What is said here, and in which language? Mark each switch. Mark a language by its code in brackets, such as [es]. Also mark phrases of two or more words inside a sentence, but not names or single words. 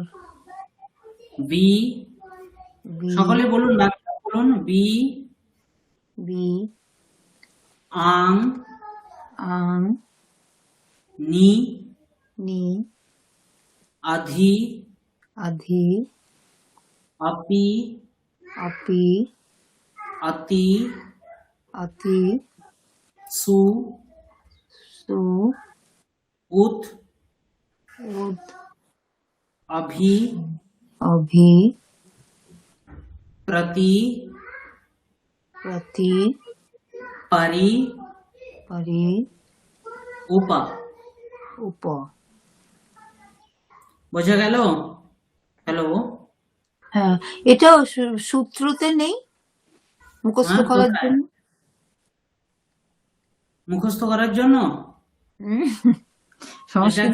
[sa] বি, বি, [bn] সকলে বলুন, ডাক্তার বলুন, বি, [sa] বি, আং, আং, নি, নি, আধি, আধি, अपि, अपि, अति, अति, सु, सु, उत, उत, अभि, अभि, प्रति, प्रति, परि, परि, उप। उप। [bn] বোঝা গেল? হ্যালো, হ্যাঁ, এটা সূত্রতে নেই মুখস্থ হ্যাঁ, করার কোথায়? জন্য। মুখস্থ করার জন্য? এটা সংস্কৃত